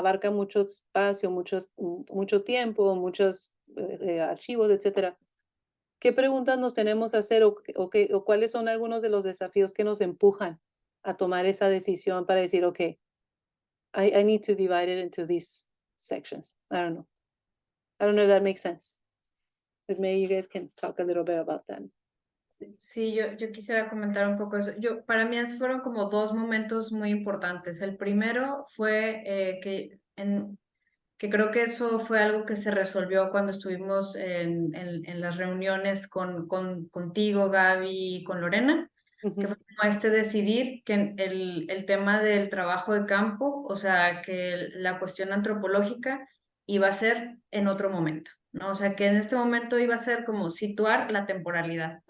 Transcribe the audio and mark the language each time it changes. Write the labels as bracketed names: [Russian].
[Spanish] Abarca mucho espacio, mucho tiempo, muchos archivos, etcétera. ¿Qué preguntas nos tenemos que hacer o cuáles son algunos de los desafíos que nos empujan a tomar esa decisión para decir, [English] ok, I need to divide it into these sections? I don't know. I don't know if that makes sense. But maybe you guys can talk a little bit about that. [Spanish] Sí, yo quisiera comentar un poco eso. Para mí fueron como dos momentos muy importantes. El primero fue que creo que eso fue algo que se resolvió cuando estuvimos en las reuniones contigo, Gaby, y con Lorena, que fue como decidir que el tema del trabajo de campo, o sea, que la cuestión antropológica iba a ser en otro momento, ¿no? O sea, que en este momento iba a ser como situar la temporalidad.